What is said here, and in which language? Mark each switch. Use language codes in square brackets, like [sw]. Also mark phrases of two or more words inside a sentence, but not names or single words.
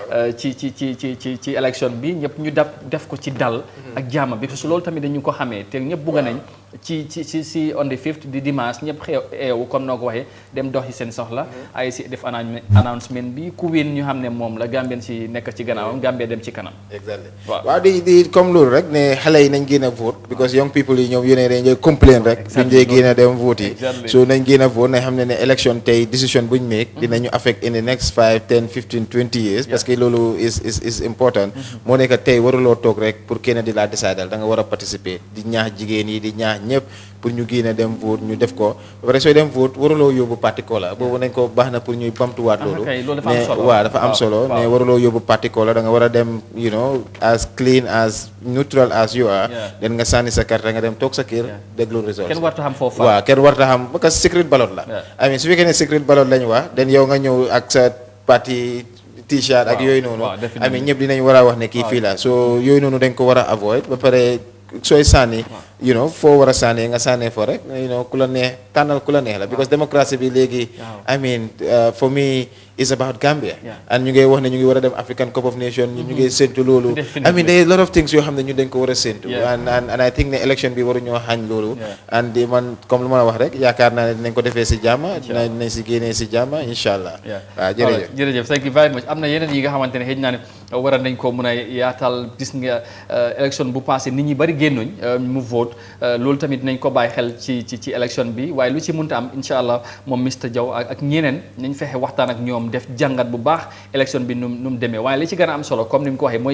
[wo] ci élection bi ñëpp ñu def ko ci dal ak jàmm bi [fr] parce que [wo] loolu tamit dañu ko xamee te ñëpp bugg nañ ci [en] on the 5th [wo] di dimanche ñëpp eewu comme noo ko waxee dem doxi seen soxla ay si def announcement bi ku win ñu xam ne moom la Gambien si nekk ci gannaawam Gambia dem ci kanam exactly waaw di comme loolu rek ne xale yi nañ génn a [en] vote because young people [wo] yi ñoom yéene dañ complain rek duñ dee génn a dem vote yi so nañ génn a vote nañ xam ne election tey decision buñ make dinañu [en] affect in the next 5 10 15 20 years [fr] parce que [wo] loolu [en] is important [wo] moo nekk tey waruloo toog rek pour kenn di laa décider da nga war a participer di ñaax jigéen yi di ñaax ñëpp pour ñu génne dem vote ñu def ko ba pare sooy dem vote waruloo yóbbu parti kola boobu nañ ko baax na pour ñuy bamtuwaat loolu mais waaw dafa am solo mais waruloo yóbbu parti kola da nga war a dem [en] as clean as neutral as you are [wo] den nga sànni sa carte nga dem toog sa kër déglu results kenn warta xam foofu waaw kenn warta xam [fr] parce que [en] secret ballot [wo] la amin su fekkee ne [en] secret ballot [wo] lañ wax den yow nga ñëw ak sa parti t-shirt ak yooyu noonu amin ñëpp dinañ war a wax ne kii fii la so yooyu noonu dañ ko war a avoid ba pare sooy sànni foo war a sànnee nga sànnee fo rek ku la neex tànnal ku la neex la because démocratie bi léegi [en] I mean for me is about Gambia and [wo] ñu ngi wax ne ñu ngi war a dem African Cup of Nations ñu ngi séntu loolu [en] I mean there are a lot of things [wo] yoo xam ne ñu dañ ko war a séntu [en] and I think [wo] ne election bi waru ñoo xañ loolu and man comme lu ma wax rek yaakaar naa ne dinañ ko defee si jàmm dinañ si génnee si jàmm [ar] incha allah [wo] waaw jërëjëf [en] thank you very much [wo] am na yeneen yi nga xamante ne xëy naa ne war nañ ko mun a yaatal gis nga election bu passé nit ñi bari génnuñ mu vote loolu tamit nañ ko bàyyi xel ci election bi waaye lu ci mënta am [ar] incha allah [wo] moom Mr Jaw ak ñeneen nañ fexe waxtaan ak ñoom def jàngat bu baax élection bi nu mu demee waaye li ci gën a am solo comme ni mu ko waxee mooy